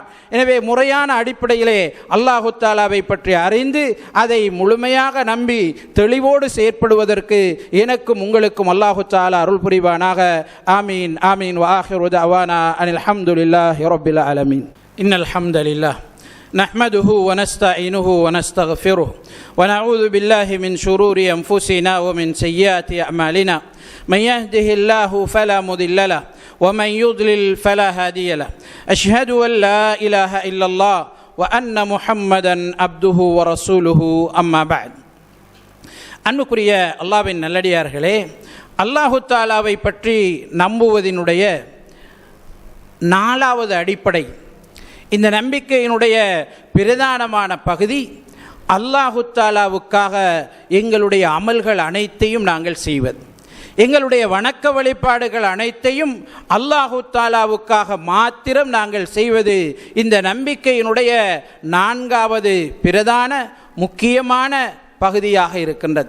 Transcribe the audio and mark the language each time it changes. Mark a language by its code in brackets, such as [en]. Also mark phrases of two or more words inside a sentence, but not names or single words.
[ta] எனவே முறையான அடிப்படையிலே அல்லாஹு தஆலாவை பற்றி அறிந்து அதை முழுமையாக நம்பி தெளிவோடு செயற்படுவதற்கு எனக்கும் உங்களுக்கும் அல்லாஹு தஆலா அருள் புரிவானாக. [ar] آمين آمين. وآخر دعوانا أن الحمد لله رب العالمين. إن الحمد لله نحمده ونستعينه ونستغفره ونعوذ بالله من شرور أنفسنا ومن سيئات أعمالنا من يهده الله فلا مضل له ومن يضلل فلا هادي له أشهد أن لا إله إلا الله وأن محمدا عبده ورسوله أما بعد. [ta] அன்புக்குரிய அல்லாஹ்வின் நல்லடியார்களே, அல்லாஹு தஆலாவை பற்றி நம்புவதினுடைய 4வது அடிப்படை, இந்த நம்பிக்கையினுடைய பிரதானமான பகுதி, அல்லாஹு தஆலாவுக்காக எங்களுடைய அமல்கள் அனைத்தையும் நாங்கள் செய்வது, எங்களுடைய வணக்க வழிபாடுகள் அனைத்தையும் அல்லாஹு தஆலாவுக்காக மாத்திரம் நாங்கள் செய்வது இந்த நம்பிக்கையினுடைய 4வது பிரதான முக்கியமான பகுதியாக இருக்கின்றது.